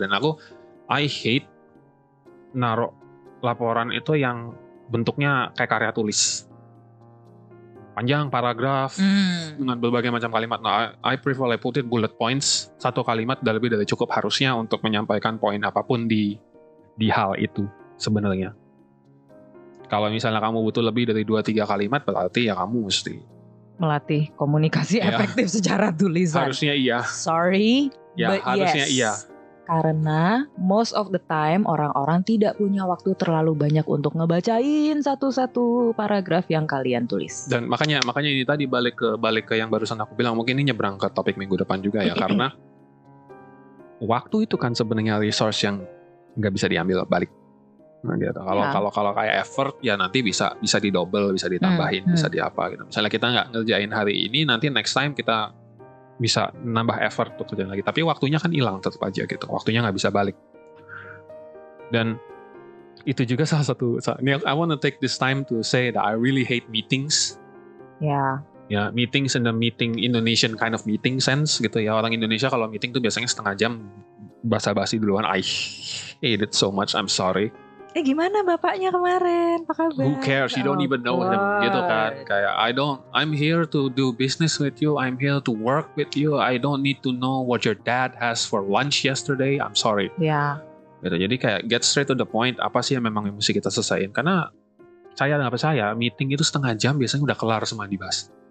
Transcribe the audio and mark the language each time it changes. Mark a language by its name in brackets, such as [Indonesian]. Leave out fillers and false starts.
[Indonesian] Dan [English] I hate [Indonesian] naruh laporan itu yang bentuknya kayak karya tulis. Panjang paragraf dengan berbagai macam kalimat. [English] Nah, I prefer I put it bullet points. [Indonesian] Satu kalimat udah lebih dari cukup harusnya untuk menyampaikan poin apapun di hal itu sebenarnya. Kalau misalnya kamu butuh lebih dari 2-3 kalimat, berarti ya kamu mesti melatih komunikasi efektif secara tulisan. Harusnya iya. [English] Sorry, [Indonesian] ya, [English] but [Indonesian] harusnya [English] yes. [Indonesian] Iya. Karena [English] most of the time [Indonesian] orang-orang tidak punya waktu terlalu banyak untuk ngebacain satu-satu paragraf yang kalian tulis. Dan makanya ini tadi balik ke yang barusan aku bilang, mungkin ini nyebrang ke topik minggu depan juga ya, karena waktu itu kan sebenarnya resource yang nggak bisa diambil balik. Nah, gitu. Kalau kayak effort ya nanti bisa didouble, bisa ditambahin, bisa diapa gitu. Misalnya kita nggak ngerjain hari ini, nanti [English] next time [Indonesian] kita bisa nambah effort untuk kerjaan lagi. Tapi waktunya kan hilang tetap aja gitu. Waktunya nggak bisa balik. Dan itu juga salah satu. [English] I want to take this time to say that I really hate meetings. [Indonesian] Ya. [English] Ya, meetings in the meeting Indonesian kind of meeting sense [Indonesian] gitu ya. Orang Indonesia kalau meeting tuh biasanya setengah jam basa-basi duluan. [English] I hate it so much. I'm sorry. [Indonesian] Gimana bapaknya kemarin? Apa kabar? [English] Who cares? You don't even know him [Indonesian] gitu kan. Kayak [English] I'm here to do business with you. I'm here to work with you. I don't need to know what your dad has for lunch yesterday. I'm sorry. [Indonesian] Ya. Gitu. Jadi kayak [English] get straight to the point. [Indonesian] Apa sih yang memang mesti kita selesaiin? Karena saya nggak percaya meeting itu setengah jam biasanya udah kelar semua dibahas.